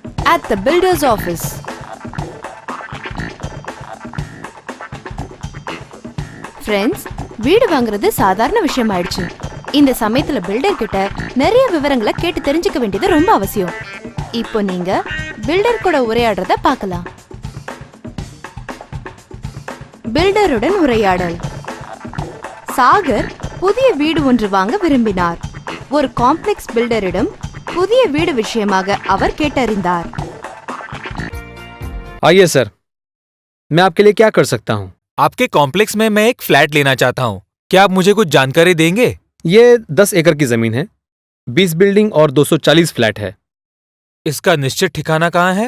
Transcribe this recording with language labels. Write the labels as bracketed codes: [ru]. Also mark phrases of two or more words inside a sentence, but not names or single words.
[en] at the builder's office. [ta] ஃப்ரெண்ட்ஸ், வீடு வாங்குறது சாதாரண விஷயம் ஆயிடுச்சு. இந்த சமயத்துல பில்டர் கிட்ட நிறைய விவரங்களை கேட்டு தெரிஞ்சுக்க வேண்டியது ரொம்ப அவசியம். இப்போ நீங்க பில்டர் கூட உரையாடுறத பார்க்கலாம். பில்டருடன் உரையாடல். சாகர் புதிய வீடு ஒன்று வாங்க விரும்பினார். ஒரு காம்ப்ளெக்ஸ் பில்டரிடம் புதிய வீடு விஷயமாக அவர் கேட்டறிந்தார். [hi] आइए सर, मैं आपके लिए क्या कर सकता हूँ? आपके कॉम्प्लेक्स में मैं एक फ्लैट लेना चाहता हूँ. क्या आप मुझे कुछ जानकारी देंगे? ये 10 एकड़ की जमीन है, 20 बिल्डिंग और 240 फ्लैट है. इसका निश्चित ठिकाना कहाँ है?